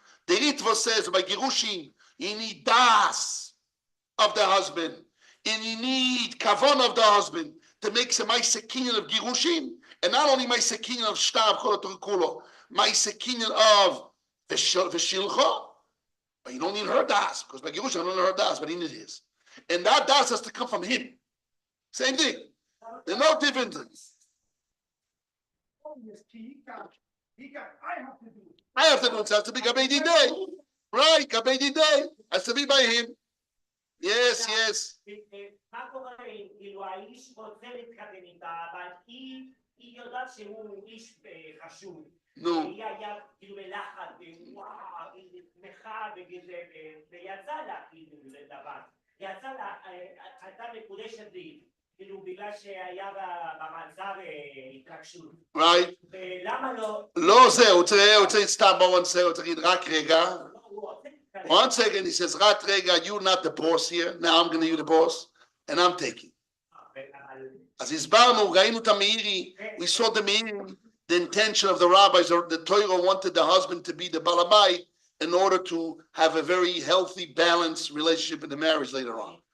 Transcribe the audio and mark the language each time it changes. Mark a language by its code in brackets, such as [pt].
[en] The Ritva says by Girushin, you need das of the husband, and you need kavon of the husband to make some ma'asekinyan of Girushin, and not only ma'asekinyan of shtar, kolo, ma'asekinyan of v'shilcha, but you don't need her das, because by Girushin, I don't know her das, but he needs his. And that das has to come from him. Same thing. There's no difference. I have to do it. It has to be gabei didei. Right, gabei didei. Has to be by him. Yes. [he] מה קורה כאילו האיש רוצה להתחתן איתה, אבל היא יודעת שהוא איש חשוב, נו, היא היה כאילו בלחץ, וואו, היא שמחה, ויצא לה כאילו דבר. יצא לה, הייתה מקודשת לי, כאילו בגלל שהיה במצב התרגשות. [en] right? [he] ולמה לא? לא זה, הוא צריך סתם, בואו נעשה, הוא צריך להגיד רק רגע. [en] One second, he says, [he] רק רגע, [en] you're not the boss here, now I'm gonna be the boss, and I'm taking. [he] אז הסברנו, ראינו את המאירי, [en] we saw the meaning, the intention of the rabbis, or the Torah wanted the husband to be the balabait in order to have a very healthy, balanced relationship in the marriage later on.